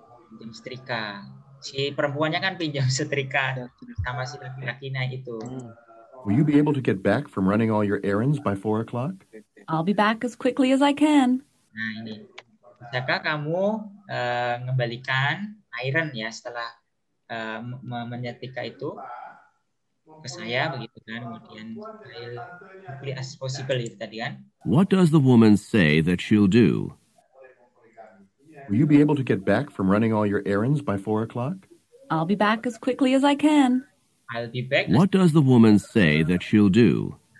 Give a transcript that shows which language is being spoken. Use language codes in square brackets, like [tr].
[id] Pinjam setrika. Si perempuannya kan pinjam setrika sama si laki-lakinya itu. [en] Will you be able to get back from running all your errands by 4 o'clock? I'll be back as quickly as I can. [id] Nah, ini. Bisakah kamu mengembalikan iron ya setelah menyetrika itu ke saya begitu kan, kemudian [en] quickly as possible [id] itu tadi kan. [en] What does the woman say that she'll do? Will you be able to get back from running all your errands by 4 o'clock? I'll be back as quickly as I can. I'll be back. What does the woman say that she'll do?